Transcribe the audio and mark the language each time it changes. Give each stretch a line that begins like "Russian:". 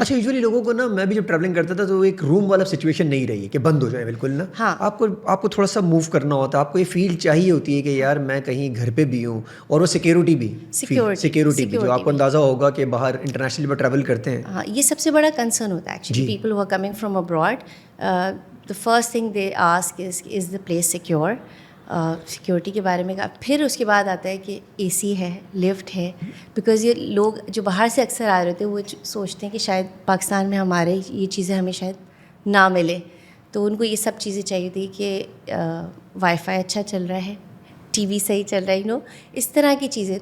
Urdu: اچھا, یوزلی لوگوں کو نا, میں بھی جب ٹریولنگ کرتا تھا تو ایک روم والا سچویشن نہیں رہی ہے کہ بند ہو جائے بالکل نا. ہاں, آپ کو تھوڑا سا موو کرنا ہوتا ہے, آپ کو یہ فیل چاہیے ہوتی ہے کہ یار میں کہیں گھر پہ بھی ہوں, اور وہ سیکیورٹی بھی جو آپ کو اندازہ ہوگا کہ باہر انٹرنیشنل میں ٹریول کرتے ہیں. ہاں, یہ سب سے بڑا کنسرن ہوتا ہے actually.
English: People who are coming from abroad, the first thing they ask is the place secure.
Urdu: Security کے بارے میں. پھر اس کے بعد آتا ہے کہ اے سی ہے, لفٹ ہے, بیکاز یہ لوگ جو باہر سے اکثر آ رہے ہوتے ہیں وہ سوچتے ہیں کہ شاید پاکستان میں ہمارے یہ چیزیں ہمیں شاید نہ ملے, تو ان کو یہ سب چیزیں چاہیے تھی کہ وائی فائی اچھا چل رہا ہے, ٹی وی صحیح چل رہا ہے, اس طرح کی چیزیں.